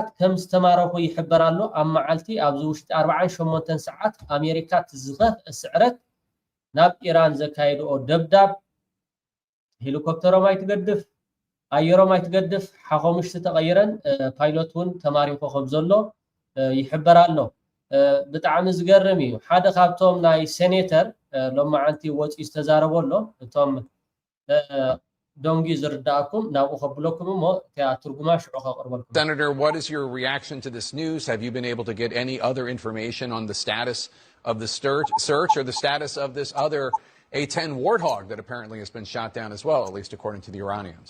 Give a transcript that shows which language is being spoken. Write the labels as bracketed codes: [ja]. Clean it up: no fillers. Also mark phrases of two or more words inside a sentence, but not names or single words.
[ti] ከም ዝተማረኹ ይሕበር ኣሎ ኣብ መዓልቲ ኣብዚ ውሽጢ 48 ሰዓት ኣሜሪካ ትዝኸፍ ስዕረት ናብ ኢራን ዘካየድኦ ደብዳብ ሄሊኮፕተሮም ኣይትገድፍ ኣየሮም ኣይትገድፍ ሓሙሽተ ተቐይረን ፓይሎት እውን ተማሪኹ ከም ዘሎ ይሕበር ኣሎ ብጣዕሚ ዝገርም እዩ ሓደ ካብቶም ናይ ሴኔተር ሎማዓንቲ ወፂኡ ዝተዛረቦ ኣሎ እቶም Senator, [en] what is your reaction to this news? Have you been able to get any other information on the status of the search or the status of this other A-10 Warthog that apparently has been shot down as well, at least according to the Iranians?